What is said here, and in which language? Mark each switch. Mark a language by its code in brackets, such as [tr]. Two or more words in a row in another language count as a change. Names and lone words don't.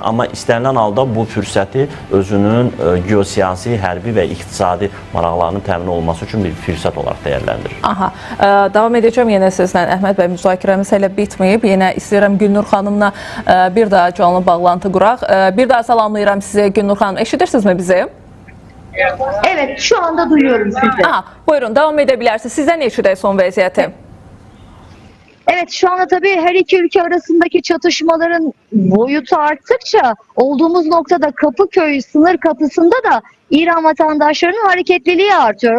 [az] Amma istənilən halda bu fürsəti özünün geosiyasi, hərbi və iqtisadi maraqlarının təmin olması üçün bir fürsət olaraq dəyərləndirir. Aha, davam edəcəm yenə sizlə. Əhməd bəy, müzakirəmiz hələ bitməyib. Yenə istəyirəm Gülnur xanımla bir daha canlı bağlantı quraq. Bir daha salamlayıram sizi Gülnur xanım. Eşidirsinizmi bizi? [tr] Evet, şu anda duyuyorum sizi. Aha, buyurun, devam edebilirsiniz. Sizden [az] eşidək son vəziyyəti. [tr] Evet, şu anda tabii her iki ülke arasındaki çatışmaların boyutu arttıkça olduğumuz noktada Kapıköy sınır kapısında da İran vatandaşlarının hareketliliği artıyor.